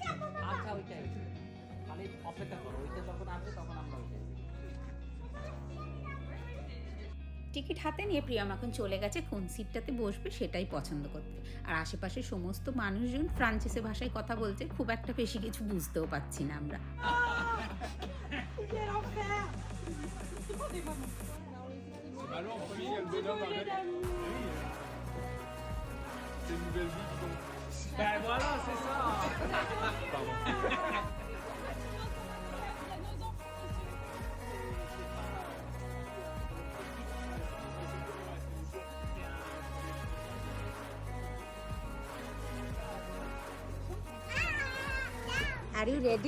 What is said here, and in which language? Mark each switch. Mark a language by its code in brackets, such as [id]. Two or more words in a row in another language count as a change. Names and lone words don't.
[bn] আচ্ছা ওইটাই, খালি অপেক্ষা করো, ওইটা যখন আসবে তখন আমরা ওইটাই। টিকিট হাতে নিয়ে প্রিয়ম এখন চলে গেছে কোন সিটটাতে বসবে সেটাই পছন্দ করতে। আর আশেপাশে সমস্ত মানুষজন ফ্রান্সিসি ভাষায় কথা বলছে, খুব একটা বেশি কিছু বুঝতেও পাচ্ছি না আমরা। [fr] Alors, en premier, il y a le bonhomme avec. C'est une nouvelle vie, dis donc. Ben voilà, c'est ça. Pardon. [en] are you ready?